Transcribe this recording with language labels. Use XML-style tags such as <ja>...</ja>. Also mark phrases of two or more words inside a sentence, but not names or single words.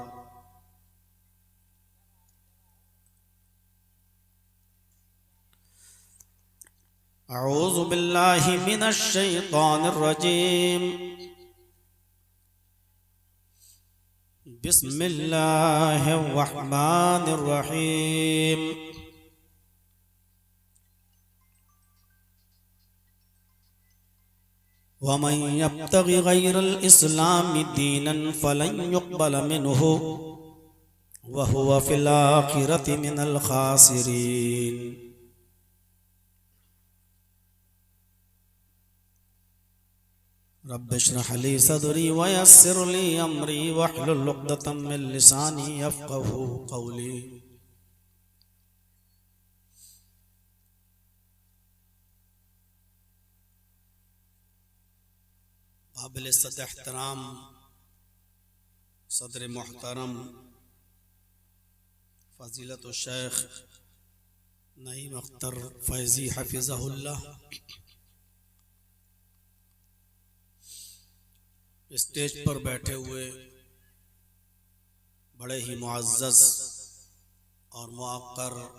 <ar>أعوذ بالله من الشيطان الرجيم. بسم الله الرحمن الرحيم. ومن يبتغ غير الإسلام دينا فلن يقبل منه وهو في الآخرة من الخاسرين. رب اشرح لي صدري ويسر لي أمري واحلل عقدة من لساني يفقهوا قولي.</ar> <ur>قابل صد احترام صدر محترم فضیلت شیخ نعیم اختر فیضی حفظہ اللہ، اسٹیج پر بیٹھے ہوئے بڑے ہی معزز اور موقر</ur>